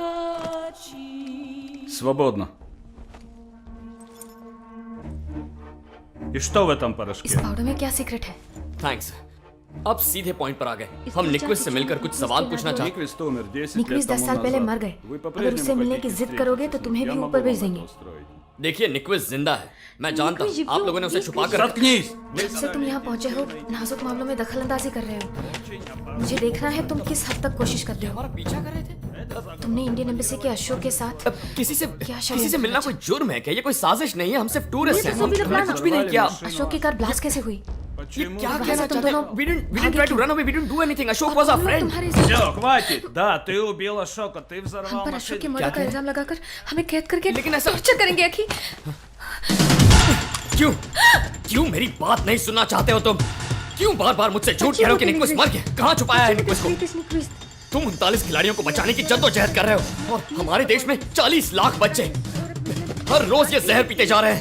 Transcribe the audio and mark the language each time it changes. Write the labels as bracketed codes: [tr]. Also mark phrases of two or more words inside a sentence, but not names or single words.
[ru] Свободно. И что в этом [hi] इस [ru] порошке? [hi] पाउडर में क्या सीक्रेट है? थैंक्स। अब सीधे पॉइंट पर आ गए। हम निक्विस से मिलकर कुछ सवाल पूछना चाहते [ru] Никвис умер 10 [hi] निक्विस [ru] лет [hi] 10 [ru] тому [hi] साल पहले [ru] назад. [hi] मर गए। [ru] Вы [hi] अगर [ru] по-прежнему [hi] उससे मिलने की [ru] хотите [hi] जिद करोगे तो [ru] встретиться? [hi] तुम्हें [ru] Я [hi] भी [ru] могу [hi] ऊपर [ru] вам [hi] भेज [ru] это [hi] देंगे। [ru] устроить. [hi] देखिए निक्विस जिंदा है। मैं जानता हूँ आप लोगों ने उसे छुपा कर रखा। [ru] Заткнись! [hi] जब से तुम यहाँ पहुँचे हो नाजुक मामलों में दखलंदाजी कर रहे हो। मुझे देखना है तुम किस हद तक कोशिश करते हो। हमारा पीछा कर रहे थे। तुमने [en] Indian Embassy [hi] के अशोक के साथ अब किसी से षड्यंत्र मिलना कोई जुर्म है क्या? ये कोई साजिश नहीं है। हम सिर्फ टूरिस्ट हैं। तो सभी हमने लोग कुछ भी नहीं किया। अशोक की कार ब्लास्ट कैसे हुई? ये क्या वहाँ कहना से तुम चाहते हैं? दोनों [en] We didn't [hi] भागे [en] try to [hi] क्यों? [en] run away. We didn't do anything. Ashok was our [hi] हम लोग [en] friend. [hi] तुम्हारे [ru] Все, хватит! Да, ты убил Ашока, ты [hi] हम [ru] взорвал [hi] पर अशोक की [ru] машину. [hi] मौत का क्या? इल्जाम लगाकर हमें कैद करके लेकिन ऐसा- टॉर्चर करेंगे अखी। क्यों? क्यों मेरी बात नहीं सुनना चाहते हो तुम? क्यों बार-बार मुझसे झूठ कह रहे हो कि निक्विस मर गया? कहाँ छुपाया है निक्विस को? तुम 39 खिलाड़ियों को बचाने की जद्दोजहद कर रहे हो और हमारे देश में 40 लाख बच्चे हर रोज ये जहर पीते जा रहे हैं।